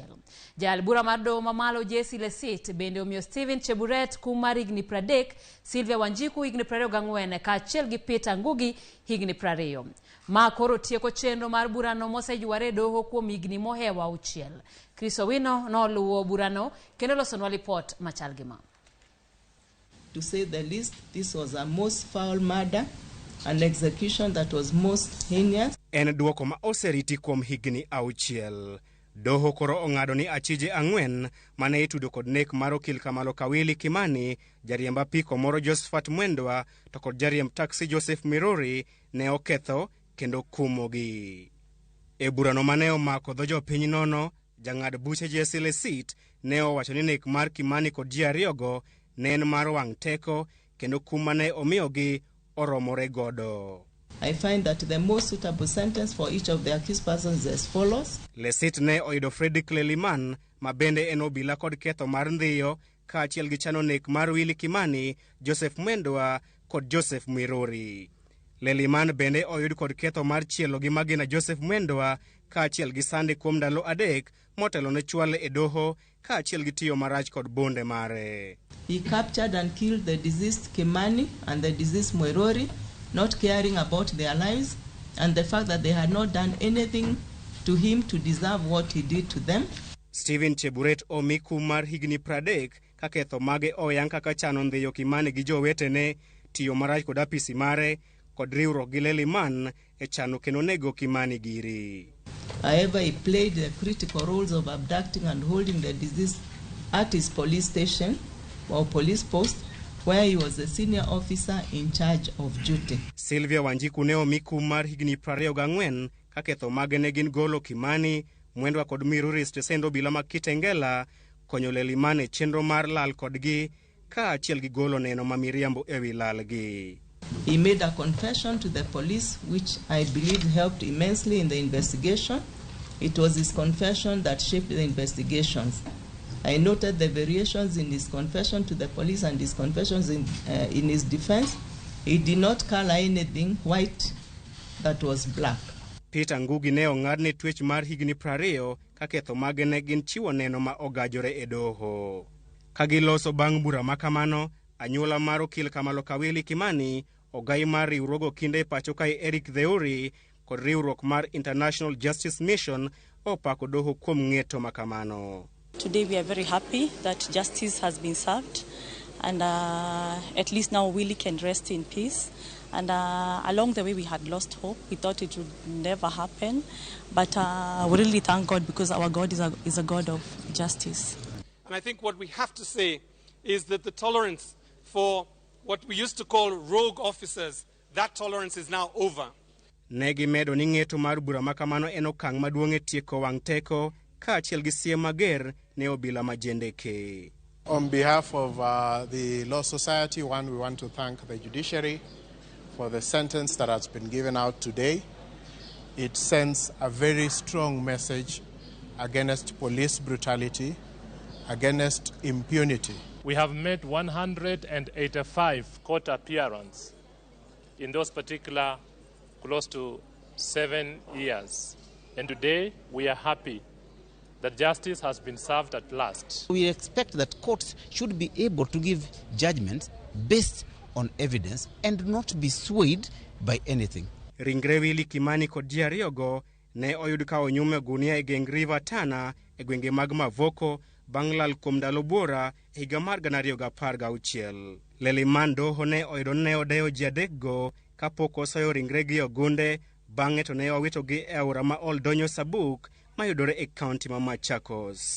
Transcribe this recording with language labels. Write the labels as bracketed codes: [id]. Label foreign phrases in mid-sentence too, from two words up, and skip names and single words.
[luo] Jal bura mar doho mamalo Jesse Lesit bende omiyo Stephen Cheburet kum mar higni 30, Sylvia Wanjiku higni 24 kaachiel gi Peter Ngugi higni 20. Ma koro tieko chenro mar burano moseyuare doho kuom higni mohewa 6. Chris Owino noluwo burano kendo losonwa report machal gi ma. [en] To say the least, this was a most foul murder, an execution that was most heinous. [luo] En duoko ma oseriti kuom higni 6. Doho koro ong'ado ni achije 4 mane itudo kod nek mar okil kamaloka Willy Kimani, jariemb apiko moro Josephat Mwendwa to kod jariemb taxi Joseph Mirori ne oketho kendo kumogi. E burano mane omako dho jopiny nono, jang'ad buche Jesse Lesit ne owacho ni nek mar Kimani kod ji ariyogo ne en mar wang' teko kendo kum mane omiyogi oromore godo. [en] I find that the most suitable sentence for each of the accused persons is as follows. [luo] Lesit ne oido Frederick Leliman ma bende en obila kod ketho mar ndhiyo kaachiel gi chano nek mar Willy Kimani, Joseph Mwendwa kod Joseph Mirori. Leliman bende oyud kod ketho mar chielo gi magina Joseph Mwendwa kaachiel gi sande kuom ndalo 3 motelo ne chwale e doho kaachiel gi tiyo marach kod bonde mare. [en] He captured and killed the deceased Kimani and the deceased Mwirori, not caring about their lives and the fact that they had not done anything to him to deserve what he did to them. [luo] Stephen Cheburet omi kum mar higni 30 ka ketho mage oyang kaka chano ndhiyo Kimani gi jowetene, tiyo marach kod apisi mare kod riwruok gi Leliman e chano kendo nego Kimani giri. [en] However, he played the critical roles of abducting and holding the deceased at his police station or police post, where he was the senior officer in charge of duty. [luo] Sylvia Wanjiku ne omi kum mar higni 24 ka ketho mage ne gin golo Kimani, Mwendwa kod Mirori stesend obila ma Kitengela, konyo Leliman e chenro mar lal kodgi kaachiel gi golo neno ma miriambo ewi lalgi. [en] He made a confession to the police, which I believe helped immensely in the investigation. It was his confession that shaped the investigations. I noted the variations in his confession to the police and his confessions in his defense. He did not color anything white that was black. [luo] Peter Ngugi ne ong'ad ne twech mar higni 20 ka ketho mage ne gin chiwo neno ma ogajore e doho. Ka giloso bang' bura makamano, anyuola mar okil Kamalo Kawili Kimani, ogai mar riwruogo kinde pacho kae Eric Theuri kod riwruok mar International Justice Mission opako doho kuom ng'eto makamano. [en] Today we are very happy that justice has been served, and at least now Willie can rest in peace. And along the way we had lost hope. We thought it would never happen, but we really thank God because our God is a God of justice. And I think what we have to say is that the tolerance for what we used to call rogue officers, that tolerance is now over. [luo] Negi medo ni ng'eto mar bura makamano en okang' maduong' e tieko wang' teko kaachiel gi siem mager ne obila majendeke. [en] On behalf of the Law Society, we want to thank the judiciary for the sentence that has been given out today. It sends a very strong message against police brutality, against impunity. We have made 185 court appearances in those particular close to 7 years. And today we are happy that justice has been served at last. We expect that courts should be able to give judgments based on evidence and not be swayed by anything. [luo] Ringre Willie Kimani kod ji ariyogo ne oyud ka onyume gunia e geng River Tana e gwenge mag Mavoko bang' lal kuom ndalo buora e higa mar 2016. Leliman doho ne oyudo ne odeyo ji adekgo kapok osoyo ringregi ogunde bang'e to ne owitogi e aora ma Oldonyo Sabuk mayudore e kaunti ma Machakos.